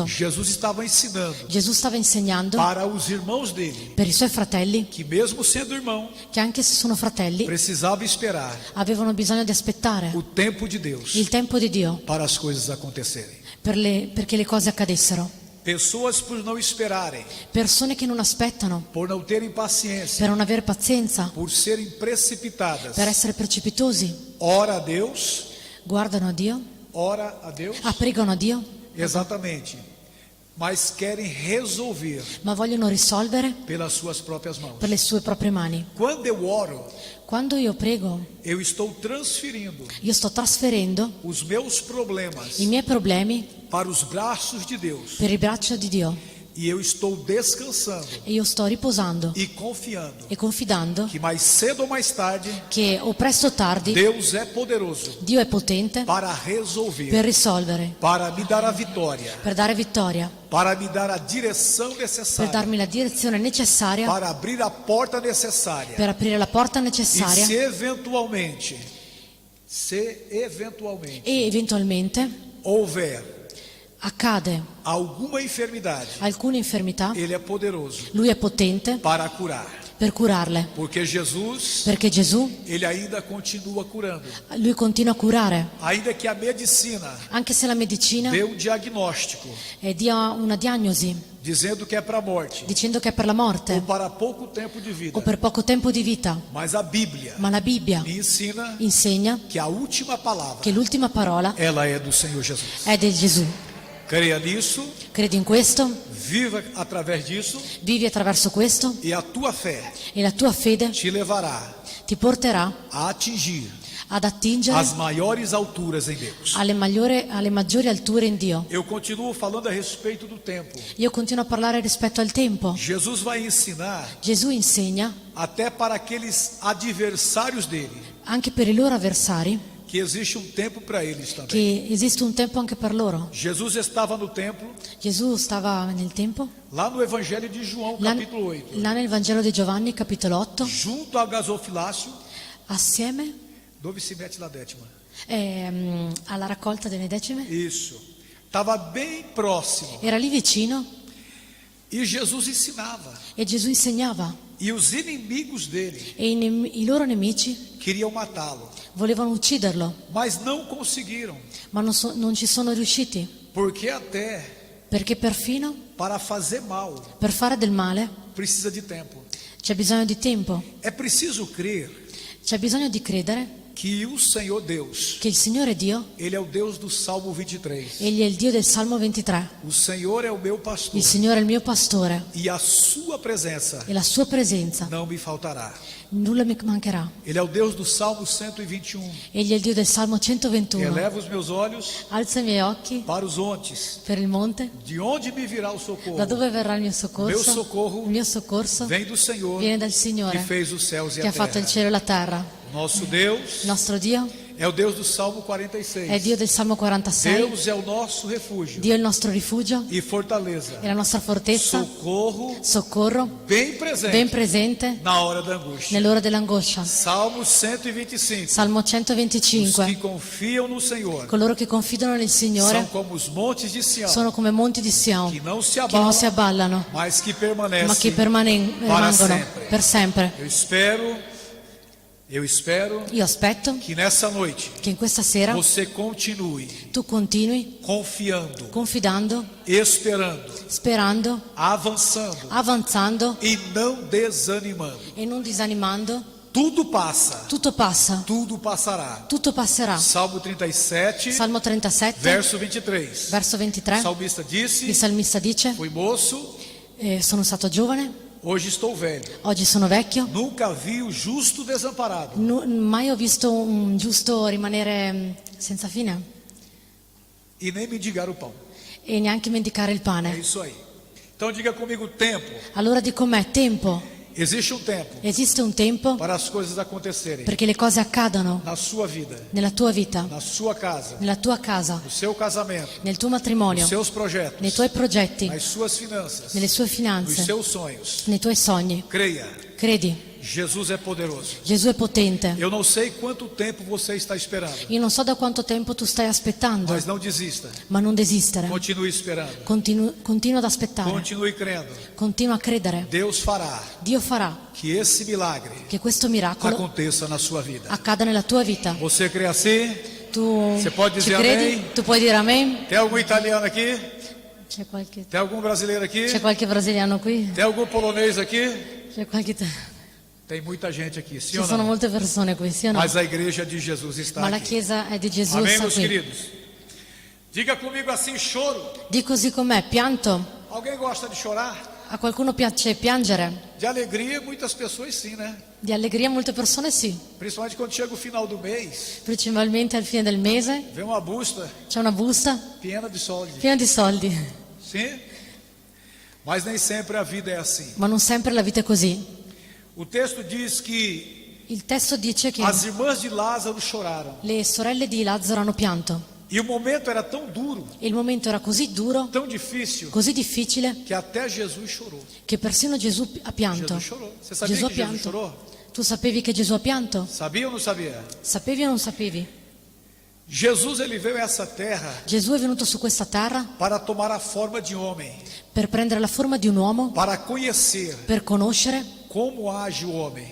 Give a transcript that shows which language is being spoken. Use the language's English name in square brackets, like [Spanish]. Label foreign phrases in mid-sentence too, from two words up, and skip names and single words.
[Portuguese] Jesus estava ensinando [Italian] Gesù stava insegnando [Portuguese] para os irmãos dele [Italian] per i suoi fratelli [Portuguese] que, mesmo sendo irmão, [Italian] che anche se sono fratelli [Portuguese] precisava esperar [Italian] avevano bisogno di aspettare [Portuguese] o tempo de Deus [Italian] il tempo di Dio [Portuguese] para as coisas acontecerem. [Italian] perché le cose accadessero. [Portuguese] Pessoas, por não esperarem, [Italian] Persone che non aspettano, [Portuguese] por não terem paciência, [Italian] per non avere pazienza, [Portuguese] por serem precipitadas, [Italian] per essere precipitosi, [Portuguese] ora a Deus, [Italian] guardano a Dio, [Portuguese] ora a Deus, [Italian] pregano a Dio, [Portuguese] exatamente, mas querem resolver [Italian] ma vogliono risolvere [Portuguese] pelas suas próprias mãos. [Italian] per le sue proprie mani. [Portuguese] Quando eu oro, [Italian] Quando io prego, [Portuguese] eu estou transferindo [Italian] io sto trasferendo [Portuguese] os meus problemas [Italian] i miei problemi [Portuguese] para os braços de Deus [Italian] per il braccio di Dio [Portuguese] e eu estou descansando [Italian] e io sto riposando [Portuguese] e confiando [Italian] e confidando [Portuguese] que mais cedo ou mais tarde [Italian] che o presto o tardi [Portuguese] Deus é poderoso [Italian] Dio è potente [Portuguese] para resolver, [Italian] per risolvere, [Portuguese] para me dar a vitória, [Italian] per dare vittoria, [Portuguese] para me dar a direção [Italian] per [Portuguese] necessária, [Italian] darmi la direzione necessaria, [Portuguese] para abrir a porta necessária. [Italian] per aprire la porta [Portuguese] E [Italian] necessaria [Portuguese] se eventualmente [Italian] e eventualmente [Portuguese] houver [Italian] accade [Portuguese] alguma enfermidade, [Italian] alcune infermità, [Portuguese] Ele é poderoso [Italian] Lui è potente [Portuguese] para curar, [Italian] per curarle, [Portuguese] porque Jesus, [Italian] perché Gesù, [Portuguese] Ele ainda continua curando, [Italian] Lui continua a curare, [Portuguese] ainda que a medicina [Italian] anche se la medicina [Portuguese] dê um diagnóstico [Italian] dia una diagnosi [Portuguese] dizendo que é para a morte [Italian] dicendo che è per la [Portuguese] ou [Italian] morte [Portuguese] para pouco tempo de [Italian] o [Portuguese] vida, [Italian] per poco tempo di vita, [Portuguese] mas a Bíblia [Italian] ma la Bibbia [Portuguese] me ensina [Italian] insegna [Portuguese] que a última palavra [Italian] che l'ultima parola [Portuguese] ela é do Senhor Jesus. [Italian] è di Gesù. [Portuguese] Creia nisso, [Italian] Credi in questo, [Portuguese] viva através disso [Italian] vivi attraverso questo [Portuguese] e a tua fé [Italian] e la tua fede [Portuguese] te levará [Italian] ti porterà [Portuguese] a atingir [Italian] ad attingere [Portuguese] as maiores alturas em Deus. [Italian] alle maggiori alture in Dio. [Portuguese] Eu continuo falando a respeito do tempo. [Italian] Io continuo a parlare rispetto al tempo. [Portuguese] Jesus vai ensinar [Italian] Gesù insegna [Portuguese] até para aqueles adversários dele [Italian] anche per i loro avversari [Portuguese] que existe um tempo para eles também. [Italian] che esiste un tempo anche per loro. [Portuguese] Jesus estava no templo, [Italian] Gesù stava nel tempo, [Portuguese] lá no Evangelho de João, [Italian] là, [Portuguese] capítulo 8, [Italian] là nel Vangelo di Giovanni, capitolo 8, [Portuguese] junto ao gasofilácio. [Italian] assieme [Portuguese] Dove se mete lá, Détima? [Italian] alla raccolta delle decime. [Portuguese] Isso. Estava bem próximo. [Italian] Era lì vicino [Portuguese] E Jesus ensinava. [Italian] e Gesù insegnava [Portuguese] E os inimigos dele [Italian] e i loro nemici [Portuguese] queriam matá-lo, [Italian] volevano ucciderlo, [Portuguese] mas não conseguiram, [Italian] ma non ci sono riusciti [Portuguese] Porque até [Italian] perché perfino [Portuguese] para fazer mal [Italian] per fare del male [Portuguese] precisa de tempo. [Italian] c'è bisogno di tempo, [Portuguese] É preciso crer [Italian] c'è bisogno di credere [Portuguese] que o Senhor Deus, [Italian] che il Signore Dio, [Portuguese] Ele é o Deus do Salmo 23. [Italian] Egli è il Dio del Salmo 23, [Portuguese] O Senhor é o meu pastor [Italian] il Signore è il mio pastore [Portuguese] e a sua presença [Italian] e la sua presenza [Portuguese] não me faltará. [Italian] nulla mi mancherà. [Portuguese] Ele é o Deus do Salmo 121. [Italian] Egli è il Dio del Salmo 121. [Portuguese] Eleva os meus olhos [Italian] Alza i miei occhi [Portuguese] para os montes. [Italian] per il monte, [Portuguese] De onde me virá o socorro? [Italian] da dove verrà il mio [Portuguese] Meu [Italian] soccorso? [Portuguese] socorro [Italian] Il mio soccorso [Portuguese] vem do Senhor [Italian] viene dal [Portuguese] que [Italian] Signore [Portuguese] fez os céus e [Italian] che [Portuguese] a [Italian] ha fatto il [Portuguese] terra. [Italian] cielo e la terra. [Portuguese] Nosso Deus [Italian] Il nostro Dio [Portuguese] é o Deus do Salmo [Italian] è il [Portuguese] 46. [Italian] Dio del Salmo 46. [Portuguese] Deus é o nosso refúgio [Italian] Dio è il nostro rifugio [Portuguese] e fortaleza. [Italian] e la nostra fortezza, [Portuguese] Socorro [Italian] soccorro [Portuguese] bem presente [Italian] ben presente [Portuguese] na hora da angústia. [Italian] nell'ora dell'angoscia. [Portuguese] Salmo 125. [Italian] Salmo [Portuguese] Os que [Italian] 125. [Portuguese] confiam no Senhor [Italian] Coloro che confidano nel Signore [Portuguese] são como os montes de Sião, [Italian] sono come monti di Sion [Portuguese] que não se [Italian] che non si [Portuguese] abalam, [Italian] abballano, [Portuguese] mas que [Italian] ma [Portuguese] permanecem [Italian] che [Portuguese] para [Italian] rimangono [Portuguese] sempre. [Italian] per sempre. [Portuguese] Eu espero [Italian] Io aspetto [Portuguese] que nessa noite [Italian] che in questa sera [Portuguese] você continue [Italian] tu continui [Portuguese] confiando, [Italian] confidando, [Portuguese] esperando, [Italian] sperando, [Portuguese] avançando [Italian] avanzando [Portuguese] e não desanimando. [Italian] e non disanimando. [Portuguese] Tudo passa, [Italian] Tutto passa, [Portuguese] tudo passará. [Italian] tutto passerà. [Portuguese] Salmo 37, [Italian] Salmo 37, [Portuguese] verso 23. [Italian] verso [Portuguese] O [Italian] 23, [Portuguese] salmista [Italian] il [Portuguese] disse: [Italian] salmista dice: [Portuguese] Fui moço, [Italian] sono stato giovane, [Portuguese] hoje estou velho. [Italian] oggi sono vecchio, [Portuguese] Nunca vi o justo desamparado, [Italian] mai ho visto un giusto rimanere senza fine [Portuguese] e nem mendigar o pão. [Italian] e neanche mendicare il [Portuguese] É [Italian] pane. [Portuguese] isso aí. Então diga comigo: tempo. [Italian] Allora dico me, tempo, [Portuguese] Existe um tempo [Italian] esiste un tempo [Portuguese] para as coisas acontecerem [Italian] perché le cose accadano [Portuguese] na sua vida, [Italian] nella tua vita, [Portuguese] na sua casa, [Italian] nella tua casa, [Portuguese] no seu casamento, [Italian] nel tuo matrimonio, [Portuguese] nos seus projetos, [Italian] nei tuoi progetti, [Portuguese] nas suas finanças, [Italian] nelle sue [Portuguese] nos [Italian] finanze, [Portuguese] seus sonhos. [Italian] nei tuoi sogni. [Portuguese] Creia, [Italian] Credi, [Portuguese] Jesus é poderoso. [Italian] Gesù è potente. [Portuguese] Eu não sei quanto tempo você está esperando, [Italian] Io non so da quanto tempo tu stai aspettando, [Portuguese] mas não desista. [Italian] ma non desistere. [Portuguese] Continue esperando, [Italian] Continua ad aspettare, [Portuguese] continue crendo. [Italian] continua a credere. [Portuguese] Deus fará [Italian] Dio farà [Portuguese] que esse milagre [Italian] che questo miracolo [Portuguese] aconteça na sua vida. [Italian] accada nella tua vita. [Portuguese] Você crê assim? [Italian] Tu [Portuguese] Você pode [Italian] ci [Portuguese] dizer [Italian] credi? [Portuguese] amém? [Italian] Tu puoi dire amen? [Portuguese] Tem algum italiano aqui? [Italian] C'è qualche, [Portuguese] Tem algum brasileiro aqui? [Italian] c'è qualche brasiliano qui? [Portuguese] Tem algum polonês aqui? [Italian] C'è qualche... [Portuguese] Tem muita gente aqui, sim [Italian] Ci [Portuguese] ou [Italian] sono [Portuguese] não? [Italian] molte persone qui, sì o no? [Portuguese] Mas a igreja de Jesus está [Italian] Ma la [Portuguese] aqui. [Italian] Chiesa è di Gesù, [Portuguese] Amém, [Italian] sta [Portuguese] meus [Italian] qui. [Portuguese] queridos? Diga comigo assim, choro. [Italian] Di così com'è, pianto. [Portuguese] Alguém gosta de chorar? [Italian] A qualcuno piace piangere? [Portuguese] De alegria, muitas pessoas sim, né? [Italian] Di allegria molte persone sì. [Portuguese] Principalmente quando chega o final do mês, [Italian] Principalmente al fine del mese [Portuguese] vem uma busta [Italian] c'è una busta piena de soldi. piena di soldi. [Portuguese] Sim? Mas nem sempre a vida é assim. [Italian] Ma non sempre la vita è così. [Portuguese] O texto diz que [Italian] Il testo dice che [Portuguese] as irmãs de Lázaro choraram. [Italian] le sorelle di Lazzaro hanno pianto. [Portuguese] E o momento era tão duro, [Italian] E il momento era così duro, [Portuguese] tão difícil, [Italian] così difficile, [Portuguese] que até Jesus chorou. [Italian] che persino Gesù ha pianto. [Portuguese] Jesus chorou. Você sabia [Italian] Gesù ha [Portuguese] que Jesus [Italian] pianto. [Portuguese] chorou? [Italian] Tu sapevi che Gesù ha pianto? [Portuguese] Sabia ou não sabia? [Italian] Sapevi o non sapevi? [Portuguese] Jesus ele veio a essa terra [Italian] Gesù è venuto su questa terra [Portuguese] para tomar a forma de homem, [Italian] per prendere la forma di un uomo, [Portuguese] para conhecer [Italian] per conoscere [Portuguese] como age o homem,